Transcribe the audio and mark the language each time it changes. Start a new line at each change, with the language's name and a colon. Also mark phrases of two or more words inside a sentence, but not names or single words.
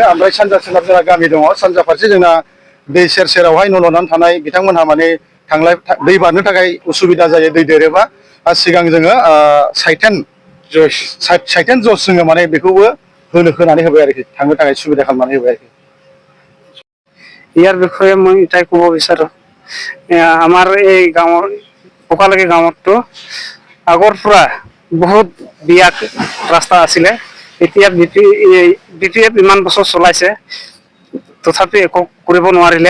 Bodo: ओमफ्राय सानजा सोनाब जोंहा गामि दङ। सानजा फारसे जोंना दै सेर सेरावहाय न' लुनानै थानाय बिथांमोनहा माने दै बारनो थाखाय उसुबिदा जायो दै देरोबा। सिगां जोङो साइथेन जस जोङो माने बेखौबो होनानै होबाय आरोखि थांनो थाखाय सुबिदा खालामनानै होबाय आरोखि।
Assamese: ইয়াৰ বিষয়ে মই এটাই ক'ব বিচাৰোঁ। আমাৰ এই গাঁৱৰ পকালাগি গাঁৱতটো আগৰ পৰা বহুত বিয়া ৰাস্তা আছিলে। এতিয়া বিপিএফ ইমান বছৰ চলাইছে তথাপি একো কৰিব নোৱাৰিলে।